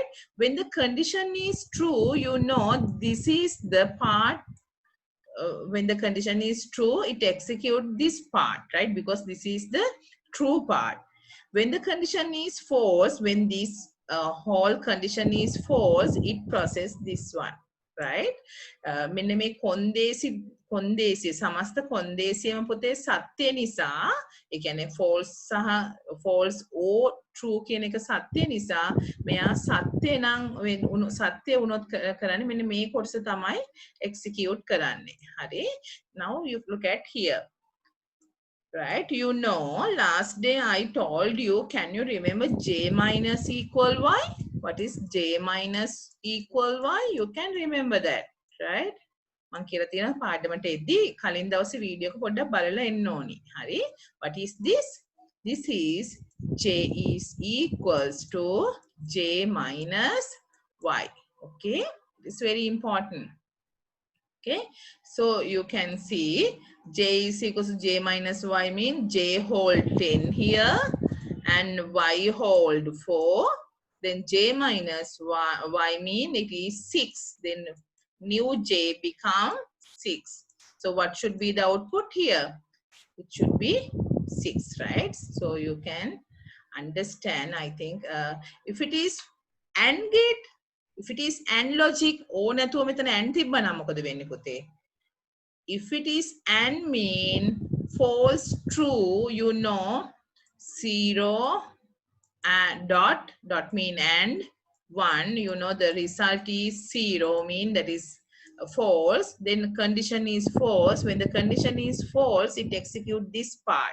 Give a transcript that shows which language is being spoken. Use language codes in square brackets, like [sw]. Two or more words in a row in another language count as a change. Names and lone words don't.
[en] When the condition is true, you know this is the part. When the condition is true, it execute this part, right? Because this is the true part. When the condition is false, when this whole condition is false, it process this one, right? [si] මෙන්න මේ කොන්දේසි සමස්ත කොන්දේසියම පුතේ සත්‍ය නිසා, ඒ කියන්නේ false සහ [en] false or true [si] කියන එක සත්‍ය නිසා මෙයා සත්‍ය නම් සත්‍ය වුණොත් කරන්නේ මෙන්න මේ කොටස තමයි execute කරන්නේ. හරි? [en] Now you look at here. Right, you know, last day I told you, can you remember J minus equal Y? What is J minus equal Y? You can remember that, right? [si] මං කියලා තියෙනවා පාඩමට එද්දී කලින් දවසේ වීඩියෝ එක පොඩ්ඩක් බලලා එන්න ඕනි. හරි? [en] What is this? This is J is equals to J minus Y. Okay? It's very important. Okay, so you can see J is equals to J minus Y mean J hold 10 here and Y hold 4. Then J minus Y mean it is 6. Then new J become 6. So what should be the output here? It should be 6, right? So you can understand, I think, if it is AND gate, if it is AND logic, [si] ඕ නැතුව මෙතන AND තිබ්බනම් මොකද වෙන්නේ පුතේ? [en] If it is AND mean false true, you know, 0 and dot mean AND 1, you know the result is 0 mean that is false. Then condition is false. When the condition is false, it execute this part.